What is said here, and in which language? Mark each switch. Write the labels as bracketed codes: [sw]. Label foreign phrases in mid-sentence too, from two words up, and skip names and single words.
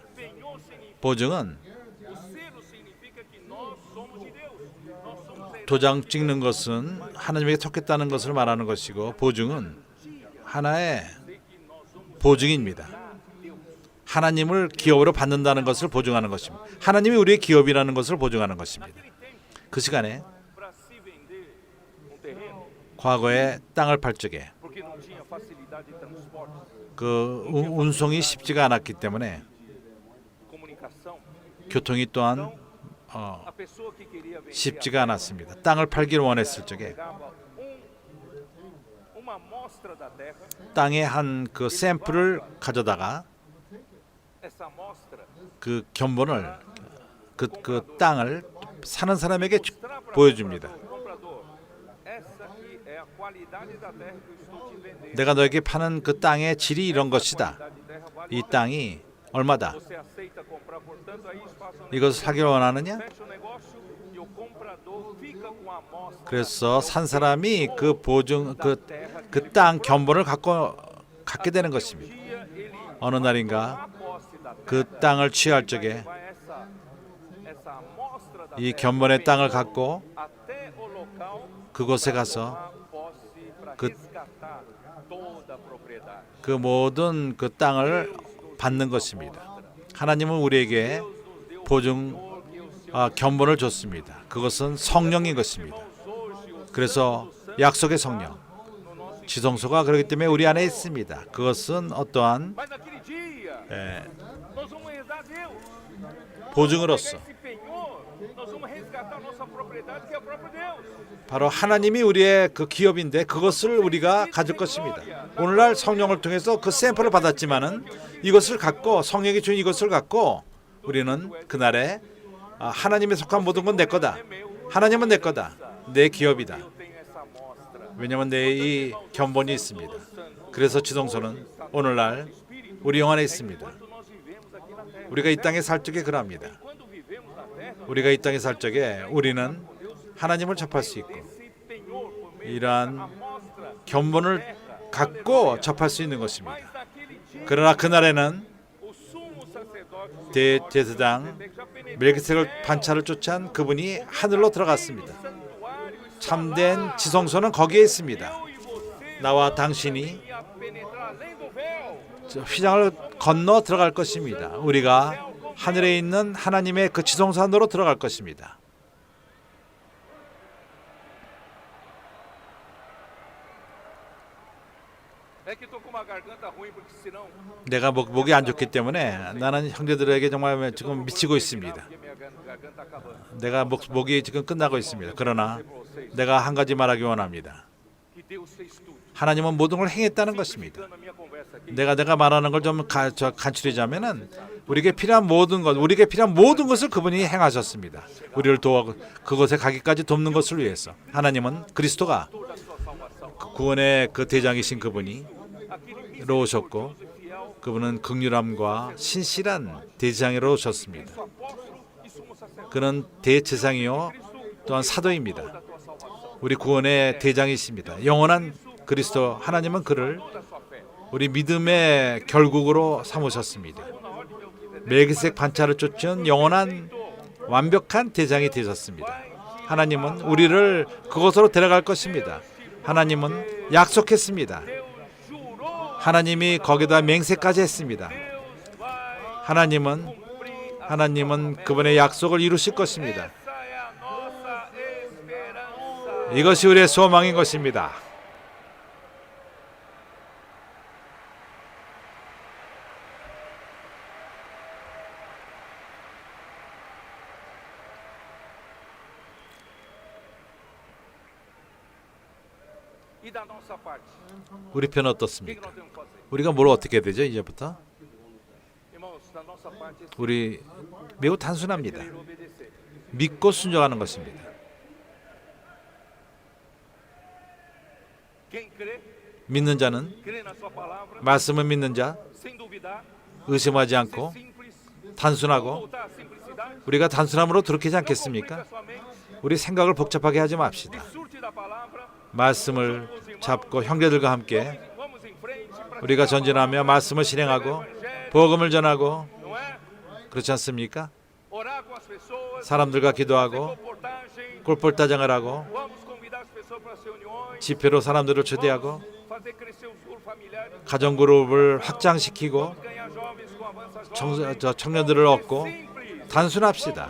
[ko] 보증은 도장 찍는 것은 하나님에게 속했다는 것을 말하는 것이고 보증은 하나의 보증입니다. 하나님을 기업으로 받는다는 것을 보증하는 것입니다. 하나님이 우리의 기업이라는 것을 보증하는 것입니다. 그 시간에 [pt] para se vender um terreno, [ko] 과거에 땅을 팔 적에 [pt] porque não tinha facilidade de transporte, [ko] 그 운송이 쉽지가 않았기 때문에 [pt] comunicação, [ko] 교통이 또한 [pt] a pessoa que queria vender [ko] 쉽지가 않았습니다. 땅을 팔기를 원했을 적에 [pt] pegava uma amostra da terra, [ko] 땅의 한 그 샘플을 가져다가 [pt] essa amostra [ko] 그 견본을 그 땅을 사는 사람에게 보여줍니다. [pt] comprador, essa aqui é a qualidade da terra que eu estou te vendendo. [ko] 내가 너에게 파는 그 땅의 질이 이런 것이다. [pt] Qualidade de terra vale [ko] 이 땅이 얼마다. [pt] Você aceita comprar, portanto, aí faça um [ko] 이것을 사기를 원하느냐? [pt] fecha o negócio e o comprador fica com a amostra [ko] 그래서 산 사람이 그 보증 그 땅 견본을 갖게 되는 것입니다. [pt] dia ele [ko] 어느 날인가 [pt] a posse da terra, [ko] 그 땅을 취할 적에 [pt] vai essa amostra da [ko] 이 [pt] terra [ko] 견본의 땅을 갖고 [pt] até o local [ko] 그곳에 가서 [pt] a posse para 그- resgatar toda a propriedade. [ko] 그 모든 그 땅을 받는 것입니다. 하나님은 우리에게 보증 견본을 줬습니다. 그것은 성령인 것입니다. 그래서 약속의 성령 지성소가 그렇기 때문에 우리 안에 있습니다. 그것은 어떠한 [pt] Mas naquele dia nós vamos herdar Deus. [ko] 보증으로서 [pt] Esse penhor, nós vamos resgatar nossa propriedade que é o próprio Deus. [ko] 바로 하나님이 우리의 그 기업인데 그것을 우리가 가질 것입니다. 오늘날 성령을 통해서 그 샘플을 받았지만은 이것을 갖고 성령이 준 이것을 갖고 우리는 그날에 하나님에 속한 모든 건 내 거다. 하나님은 내 거다. 내 기업이다. [pt] Eu tenho essa amostra. [ko] 왜냐하면 내 이 견본이 있습니다. 그래서 지성소는 오늘날 우리 영 안에 있습니다. [pt] Nós vivemos aqui na terra. [ko] 우리가 이 땅에 살 적에 그럽니다. [pt] Quando vivemos na terra, [ko] 우리가 이 땅에 살 적에 우리는 하나님을 접할 수 있고 [pt] esse penhor por meio [ko] 이러한 [pt] da amostra, [ko] 견본을 갖고 접할 수 있는 것입니다. [pt] mas naquele dia [ko] 그러나 그날에는 [pt] o sumo sacerdote [ko] 대제사장 멜기세덱 반차를 쫓아한 그분이 하늘로 들어갔습니다. 참된 지성소는 거기에 있습니다. 나와 당신이 [pt] ia penetrar além do véu. [ko] 휘장을 건너 들어갈 것입니다. 우리가 하늘에 있는 하나님의 그 지성소 안으로 들어갈 것입니다. [pt] É que tô com uma garganta ruim porque senão [ko] 내가 목이 안 좋기 때문에 나는 형제들에게 정말 지금 미치고 있습니다. [pt] porque minha garganta acabando. [ko] 내가 목이 지금 끝나고 있습니다. 그러나 내가 한 가지 말하기 원합니다. [pt] Que Deus fez tudo. [ko] 하나님은 모든 걸 행했다는 것입니다. [pt] Ficando a minha conversa aqui. [ko] 내가 말하는 걸 좀 간추리자면은 우리에게 필요한 모든 것을 그분이 행하셨습니다. 우리를 도와 그것에 가기까지 돕는 것을 위해서 하나님은 그리스도가 [pt] Toda a sua salvação. [ko] 그 구원의 그 대장이신 그분이 [pt] Aquele [ko] 로 오셨고 [pt] misericordioso e fiel [ko] 그분은 긍휼함과 신실한 대제사장으로 오셨습니다. [pt] apóstolo e sumo sacerdote. [ko] 그는 대제사장이요 또한 사도입니다. [pt] Da tua salvação. [ko] 우리 구원의 대장이십니다. 영원한 그리스도 하나님은 그를 [pt] Toda a sua fé. [ko] 우리 믿음의 결국으로 삼으셨습니다. 멜기세덱 반차를 쫓은 영원한 완벽한 대장이 되셨습니다. 하나님은 우리를 그곳으로 데려갈 것입니다. 하나님은 약속했습니다. 하나님이 거기다 맹세까지 했습니다. 하나님은 그분의 약속을 이루실 것입니다. [pt] Essa é a nossa esperança. [ko] 이것이 우리의 소망인 것입니다. [pt] E da nossa parte, [ko] 우리 편은 [pt] o que [ko] 어떻습니까? [pt] nós devemos fazer? [ko] 우리가 뭘 어떻게 해야 되죠? 이제부터 [pt] Irmãos, da nossa parte, é [ko] 우리 매우 단순합니다. [pt] crer e obedecer. [ko] 믿고 순종하는 것입니다. [pt] Quem crê, [ko] 믿는 자는 [pt] crê na sua palavra, [ko] 말씀을 믿는 자, [pt] sem duvidar, [ko] 의심하지 [pt] ser [ko] 않고 [pt] simples, [ko] 단순하고 [pt] voltar à simplicidade, [ko] 우리가 단순함으로 돌이키지 [pt] não complica [ko] 않겠습니까? [pt] a sua mente, [ko] 우리 생각을 복잡하게 하지 맙시다. [pt] surte da palavra, [ko] 말씀을 잡고 형제들과 함께 [pt] vamos em frente para [ko] 우리가 전진하며 말씀을 실행하고 복음을 전하고 [pt] não é? [ko] 그렇지 않습니까? [pt] Orar com as pessoas, [ko] 사람들과 기도하고 [pt] comportagem, 꼴볼따장을 하고 vamos convidar as pessoas para as reuniões, [ko] 집회로 사람들을 초대하고 [pt] fazer crescer os grupos familiares, [ko] 가정 그룹을 확장시키고 [pt] ganhar jovens com a [ko] 청년들을 얻고 단순합시다.